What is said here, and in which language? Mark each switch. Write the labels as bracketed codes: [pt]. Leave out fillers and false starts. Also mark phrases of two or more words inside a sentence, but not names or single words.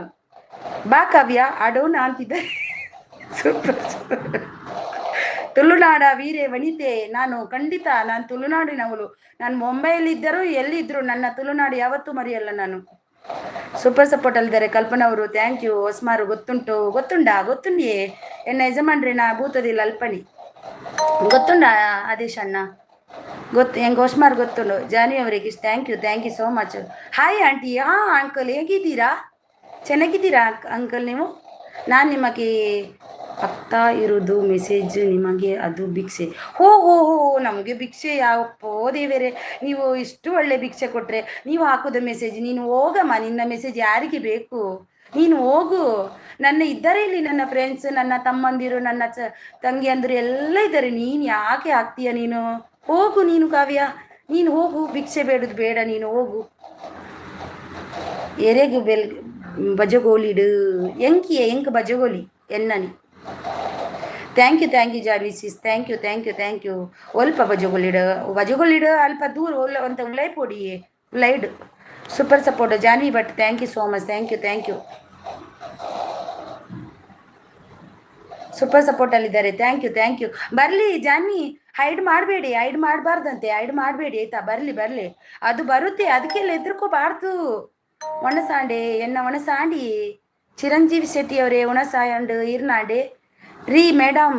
[kn] ಬಾ ಕಾವ್ಯ ಆಡೋಣ ಅಂತಿದ್ದಾರೆ. ಸೂಪರ್. ತುಳುನಾಡ ವೀರೆ ವನಿತೆ. ನಾನು ತುಳುನಾಡಿನವಳು. ನಾನು ಮುಂಬೈಯಲ್ಲಿದ್ದರೂ ಎಲ್ಲಿದ್ದರು ನನ್ನ ತುಳುನಾಡು ಯಾವತ್ತೂ ಮರೆಯಲ್ಲ ನಾನು. [en] super support [kn] ಅಲ್ಲಿದ್ದಾರೆ. ಕಲ್ಪನಾ ಅವರು, [en] thank you. [tcy] ಹೊಸ್ಮಾರು ಗೊತ್ತುಂಡಿಯೇ ಎನ್ನ ಯಜಮಾನ್ರಿ ನಾ ಭೂತದಿಲ್ಲ ಅಲ್ಪನಿ ಗೊತ್ತುಂಡ ಆದೇಶ್ ಅಣ್ಣ ಹೆಂಗೆ ಹೊಸ್ಮಾರು ಗೊತ್ತುಂಡು. [kn] ಜಾನಿ ಅವರಿಗೆ [en] thank you so much. hi aunty. [kn] ಅಂಕಲ್ ಹೇಗಿದ್ದೀರಾ? ಚೆನ್ನಾಗಿದ್ದೀರಾ ಅಂಕಲ್ ನೀವು? ನಾನು ನಿಮಗೆ ಆಗ್ತಾ ಇರೋದು ಮೆಸೇಜ್ ನಿಮಗೆ, ಅದು ಭಿಕ್ಷೆ. ಹೋ ನಮಗೆ ಭಿಕ್ಷೆ ಯಾವಪ್ಪೋ ದೇವರೇ, ನೀವು ಇಷ್ಟು ಒಳ್ಳೆ ಭಿಕ್ಷೆ ಕೊಟ್ಟರೆ ನೀವು ಹಾಕೋದು ಮೆಸೇಜ್. ನೀನು ಹೋಗಮ್ಮ, ನಿನ್ನ ಮೆಸೇಜ್ ಯಾರಿಗೆ ಬೇಕು? ನೀನು ಹೋಗು. ಇದ್ದಾರೆ ಇಲ್ಲಿ ನನ್ನ ಫ್ರೆಂಡ್ಸ್, ನನ್ನ ತಮ್ಮಂದಿರು, ನನ್ನ ತಂಗಿಯಂದಿರು ಎಲ್ಲ ಇದ್ದಾರೆ. ನೀನು ಯಾಕೆ ಹಾಕ್ತೀಯ? ನೀನು ಹೋಗು. ನೀನು ಕಾವ್ಯ, ನೀನು ಹೋಗು. ಭಿಕ್ಷೆ ಬೇಡದು ಬೇಡ, ನೀನು ಹೋಗು. [tcy] ಎರೆಗು ಬಜಗೋಲಿಡು ಎಂಕ್ ಬಜಗೋಲಿ ಎನ್ನನಿ. [en] thank you ಜಾರ್ವಿಸಿಸ್. thank you. [tcy] ಒಲ್ಪ ಬಜಗೊಲ್ಲಿಡು ಅಲ್ಪ ದೂರ ಅಂತ ಉಲೈಡ್. [en] super support ಜಾನ್ವಿ ಭಟ್. thank you so much. thank you. super support ಅಲ್ಲಿದ್ದಾರೆ. thank you. [kn] ಬರಲಿ ಜಾನ್ವಿ, ಹೈಡ್ ಮಾಡಬಾರ್ದಂತೆ. ಹೈಡ್ ಮಾಡಬೇಡಿ ಆಯ್ತಾ? ಬರಲಿ. ಅದು ಬರುತ್ತೆ, ಅದಕ್ಕೆಲ್ಲ ಹೆದರ್ಕೋಬಾರ್ದು. [tcy] ಒಣಸಾಂಡಿ ಚಿರಂಜೀವಿ ಶೆಟ್ಟಿ ಅವರೇ, ಒಣಸಾಂಡ್ ಇರ್ನಾಡೆ ರೀ ಮೇಡಮ್.